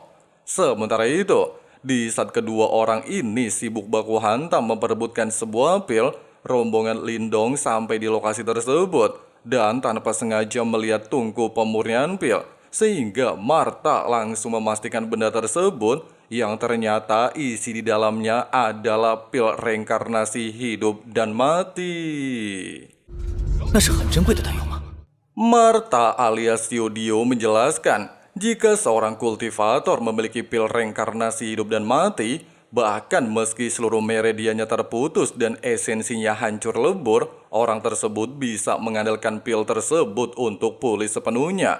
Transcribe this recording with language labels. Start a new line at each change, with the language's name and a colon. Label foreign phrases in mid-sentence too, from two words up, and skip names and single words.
Indonesian: Sementara itu, di saat kedua orang ini sibuk baku hantam memperebutkan sebuah pil, rombongan Lindong sampai di lokasi tersebut dan tanpa sengaja melihat tungku pemurnian pil, sehingga Martha langsung memastikan benda tersebut yang ternyata isi di dalamnya adalah pil reinkarnasi hidup dan mati.
Chinese: 那是很珍贵的弹药吗？
Indonesian: Martha alias Xiao Dio menjelaskan, jika seorang kultivator memiliki pil reinkarnasi hidup dan mati, bahkan meski seluruh meridiannya terputus dan esensinya hancur lebur, orang tersebut bisa mengandalkan pil tersebut untuk pulih sepenuhnya.